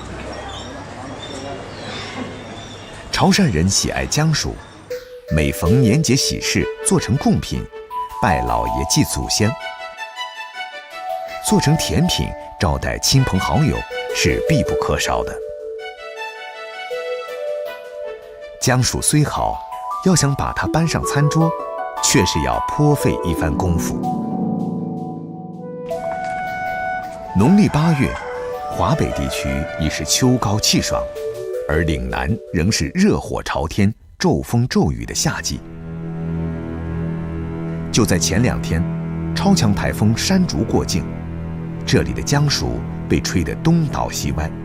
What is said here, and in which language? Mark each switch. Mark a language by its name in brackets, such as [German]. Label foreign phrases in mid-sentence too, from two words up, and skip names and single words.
[Chinese] 潮汕人喜愛薑薯，每逢年節喜事做成貢品，拜老爺祭祖先；做成甜品招待親朋好友是必不可少的。薑薯雖好，要想把它搬上餐桌，確實要頗費一番功夫。农历8月，华北地区已是秋高气爽，而岭南仍是热火朝天、骤风骤雨的夏季。就在前2天，超强台风山竹过境，这里的姜薯被吹得东倒西歪。